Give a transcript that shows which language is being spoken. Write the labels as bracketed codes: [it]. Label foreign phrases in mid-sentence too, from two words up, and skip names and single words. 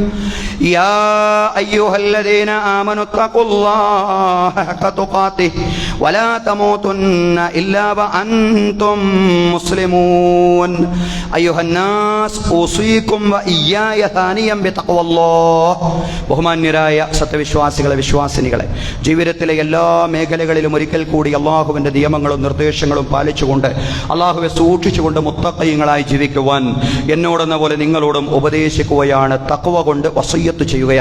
[ar] يا أيها الذين آمنوا اتقوا الله حق تقاته ولا تموتن إلا وأنتم مسلمون. أيها الناس أوصيكم وإياي ثانيا بتقوى الله. [ml] ബഹുമാന്യരായ സത്യവിശ്വാസികളെ വിശ്വാസിനികളെ, ജീവിതത്തിലെ എല്ലാ മേഖലകളിലും ഒരിക്കൽ കൂടി അള്ളാഹുവിന്റെ നിയമങ്ങളും നിർദ്ദേശങ്ങളും പാലിച്ചു അള്ളാഹുവെ സൂക്ഷിച്ചുകൊണ്ട് മുത്തഖീങ്ങളായി ജീവിക്കുവാൻ എന്നോടെന്ന പോലെ നിങ്ങളോടും ഉപദേശിക്കുകയാണ്. തഖ്വ കൊണ്ട് വസിയ്യത്ത് ചെയ്യുകയാണ്.